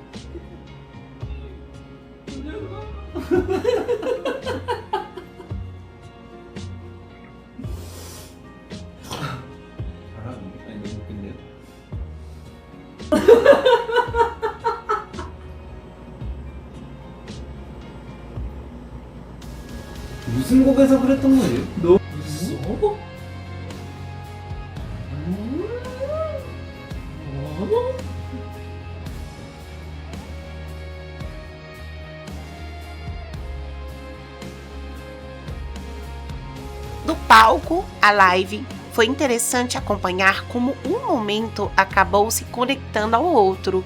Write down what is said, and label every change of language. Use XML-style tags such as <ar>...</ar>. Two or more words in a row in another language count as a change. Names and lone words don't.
<ko>잘하는데. 때. 아니 너무 웃긴데요? 무슨 곡에서 그랬던 거지? 너 무서워?</ko> <pt>Do palco à live, foi interessante acompanhar como um momento acabou se conectando ao outro.</pt>